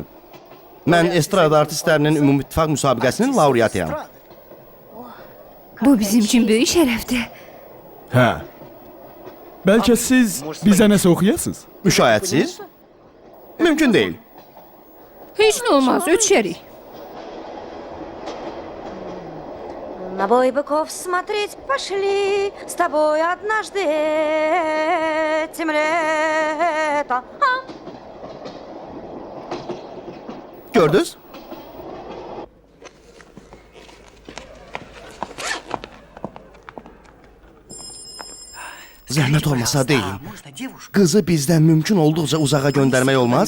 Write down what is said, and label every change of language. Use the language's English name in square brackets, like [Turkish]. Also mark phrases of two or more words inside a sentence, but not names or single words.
[Azerbaijani] Mən estrada artistlərinin ümumİttifaq müsabiqəsinin laureatıyam. Bu bizim üçün böyük şərəfdir. Hə. Bəlkə siz bizə nəsə oxuyasınız? Müşahitsiz? Mümkün deyil. Heç nə olmaz, ötüşərik. [Russian] На бой быков смотреть пошли с тобой однажды этим летом. [Azerbaijani] Gördünüz? Zəhmət olmasa deyin. Qızı bizdən mümkün olduqca uzağa göndərmək olmaz?